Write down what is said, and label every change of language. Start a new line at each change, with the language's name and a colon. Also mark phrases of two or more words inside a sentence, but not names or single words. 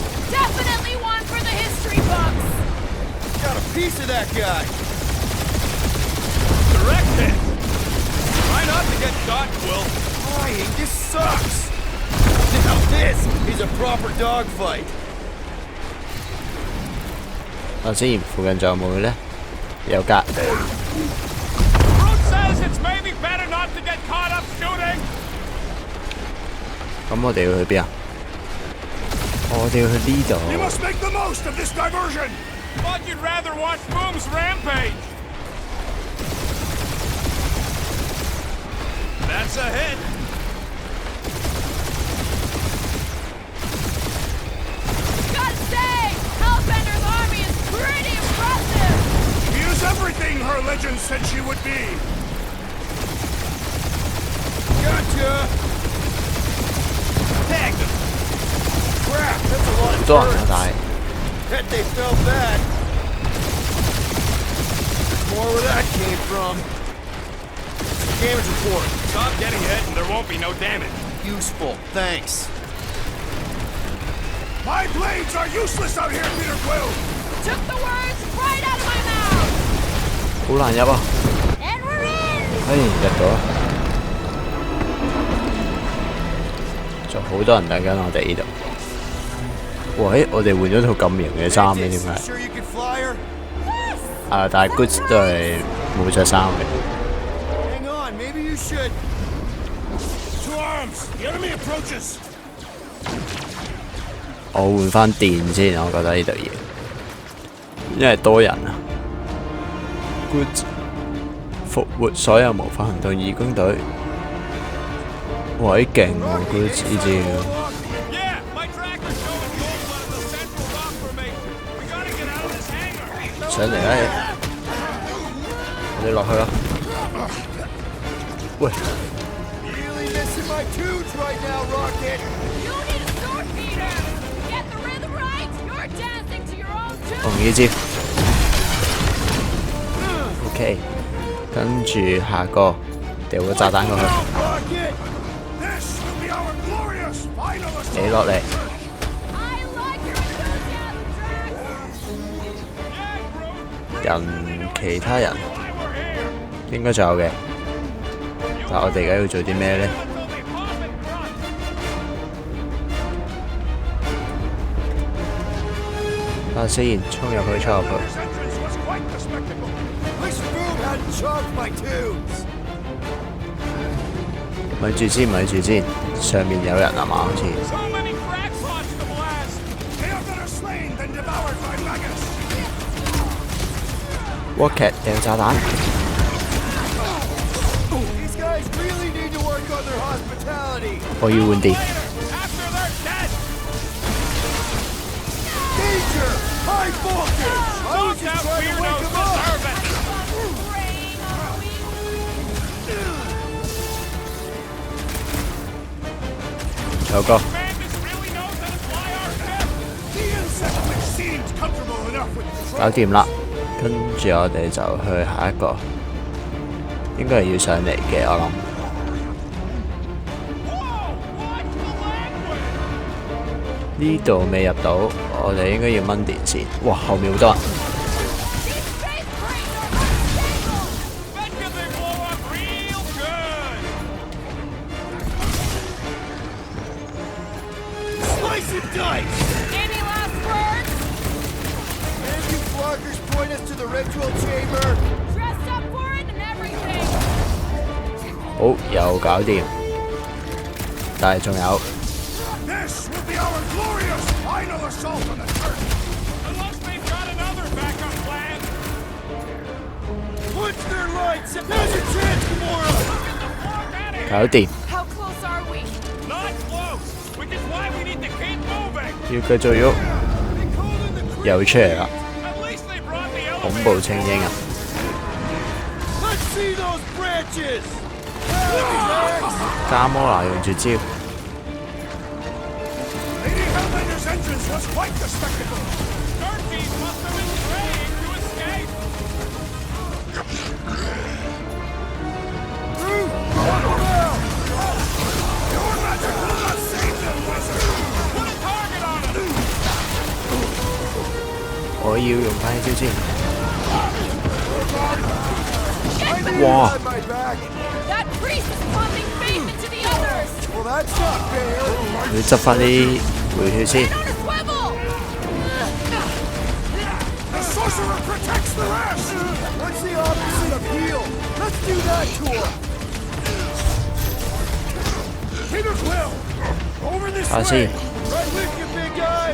English: Definitely one for the history books! Got a piece of that guy. Direct hit! Try not to get shot, Quill. Flying, this sucks. Now this is a proper dogfight.
Cantonese: 頭先附近仲有冇咧？有㗎。
English: Brute says it's maybe better not to get caught up shooting.
Cantonese: 咁我哋要去邊啊？我哋要去呢度。
English: You must make the most of this diversion! Thought you'd rather watch Boom's rampage. That's a hit. Gotta say, Hellbender's army is pretty impressive! She is everything her legend said she would be! Gotcha! Tagged him! Crap, that's a lot of
Cantonese: 好多人啊，
English: turrets.
Cantonese: 但係
English: Bet they felt that. More where that came from. Damage report. Stop getting hit and there won't be no damage. Useful, thanks. My blades are useless out here, Peter Quill! Took the words right out of my mouth!
Cantonese: 好難入啊！
English: And we're in!
Cantonese: 哎，入到啦！仲好多人等緊我哋呢度。喂，我哋換咗套咁型嘅衫嘅，點解？
English: Sure you can fly her?
Cantonese: 啊，但係 Goods 都係冇着衫嘅。
English: Hang on, maybe you should. To arms! The enemy approaches!
Cantonese: 我換翻電先，我覺得呢度嘢，因為多人啊。Goods 復活所有無法行動義工隊，喂勁喎 Goods 呢招。
English: Yeah, my tracker's showing gold blood in the central rock formation. We gotta get out of this hangar.
Cantonese: 上嚟啦，我哋落去啦。喂，
English: Really missing my my tunes right now, Rocket! You need a sword beater! Get the rhythm right! You're dancing to your own tune!
Cantonese: 紅衣招。OK， 跟住下個掉個炸彈過去，
English: Rocket! This will be our glorious final
Cantonese: 你
English: assault!
Cantonese: 落嚟。
English: I like your enthusiasm, Drax!
Cantonese: 人其他人應該仲有嘅，但我哋而家要做啲咩呢？睇下先，衝入去，衝入去。
English: This entrance was quite the spectacle. Wish Boom hadn't chopped my tunes!
Cantonese: 咪住先，咪住先，上面有人啊嘛，好似。
English: So many crackpots to blast! They are better slain than devoured by maggots.
Cantonese: Rocket 掉炸彈，
English: These guys really need to work on their hospitality!
Cantonese: 我要換電。
English: After they're dead! Danger! High voltage! I was Those just out trying to wake weirdos them up! deserve it! Brain, are we?
Cantonese: 有個
English: Bandits really knows how to fly our ship! The insect which seemed comfortable enough with control.
Cantonese: 搞掂啦，跟住我哋就去下一個，應該係要上嚟嘅，我諗。
English: Whoa! Watch the language!
Cantonese: 呢度未入到，我哋應該要掹電線。哇，後面好多人。
English: These space brains are unstable! Bet you they blow up real good! Slice and dice! Any last words? And you floggers point us to the ritual chamber! Dressed up for it and everything!
Cantonese: 好，又搞掂。但係仲有，
English: This will be our glorious final assault on the church. Unless they've got another backup plan! Punch their lights! There's a chance, Gamora! Walk out of
Cantonese: 搞
English: here!
Cantonese: 掂。
English: How close are we? Not close! Which is why we need to keep moving!
Cantonese: 要繼續喐，又出嚟啦！
English: At least they brought the
Cantonese: 恐怖
English: elevator
Cantonese: 精英啊！
English: Let's see those branches!
Cantonese: 加摩拿用絕招，
English: Lady Hellbender's entrance was quite the spectacle. Darkies must have been praying to escape! Your magic will not save them, wizard. Put a target on them!
Cantonese: 我要用翻呢招先。
English: Wow! My back. That priest is pumping faith into the others! Well, that's not fair!
Cantonese: 要執翻啲回血先。
English: Get on a swivel! The sorcerer protects the rest. What's the opposite of heal? Let's do that to him! Peter Quill, over this
Cantonese: 睇下先
English: way. Right with you, big guy!